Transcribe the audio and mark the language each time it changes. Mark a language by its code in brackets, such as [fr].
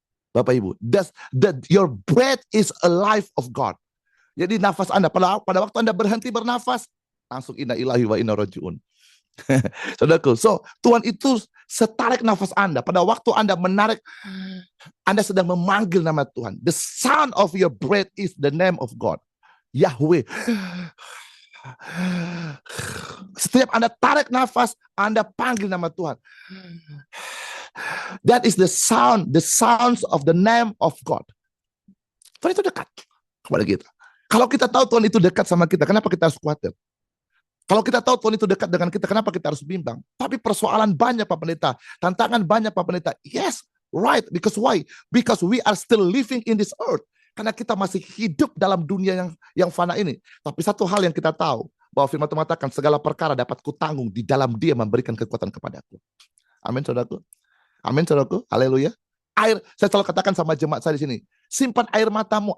[en] Bapak Ibu, your breath is a life of God. [id] Jadi nafas Anda, pada waktu Anda berhenti bernafas, langsung [ar] inna ilahi wa inna rajiun. [id] Saudaraku, so Tuhan itu setarik nafas Anda. Pada waktu Anda menarik, Anda sedang memanggil nama Tuhan. [en] The sound of your breath is the name of God. Yahweh. [id] Setiap Anda tarik nafas, Anda panggil nama Tuhan. [en] That is the sounds of the name of God. [id] Tuhan itu dekat kepada kita. Kalau kita tahu Tuhan itu dekat sama kita, kenapa kita harus khawatir? Kalau kita tahu Tuhan itu dekat dengan kita, kenapa kita harus bimbang? Tapi persoalan banyak Pak Pendeta, tantangan banyak Pak Pendeta. [en] Yes, right. Because why? Because we are still living in this earth. [id] Karena kita masih hidup dalam dunia yang fana ini. Tapi satu hal yang kita tahu, bahwa firman Tuhan mengatakan segala perkara dapat kutanggung di dalam Dia memberikan kekuatan kepadaku. Amin, saudaraku. Amin, saudaraku. Haleluya. Air, saya selalu katakan sama jemaat saya di sini, simpan air matamu.